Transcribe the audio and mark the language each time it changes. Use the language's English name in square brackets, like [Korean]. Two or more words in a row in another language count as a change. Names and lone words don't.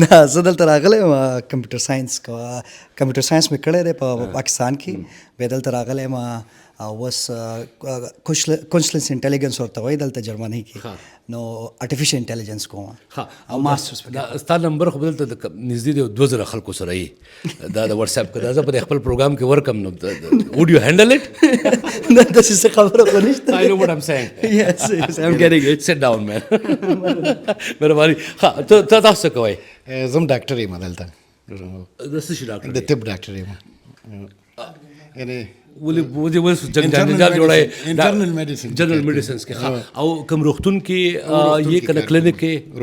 [Pashto] نه زه دلته راغلی یم [English] computer science [Pashto] مې کړی دی په پاکستان کې بیا دلته راغلی یم اوس کونسلنس انټیلیجنس ورته وایي دلته جرمني کې نو [English] artificial intelligence [Pashto] کوم او ماسټرز دا ستا نمبر خو به دلته نږدې دی 2000 خلکو سره یې دا د واتس اپ که دا زه په خپل پروګرام کې ورکم نو [English] would you handle it [Pashto] نه داسې څه خبره خو نشته [English] I know what I'm saying. Yes, yes, I'm getting it. Sit down, man. [Pashto] مهرباني ښه ته تاسو څه کوئ زم ډاکټر یم دلته د څه شي ډاکټر د طب ډاکټر یم یعنی ولې جنجال جوړای [English] internal medicine general medicines [Pashto] کې او کوم روغتون کې یې کنه کلینیک کې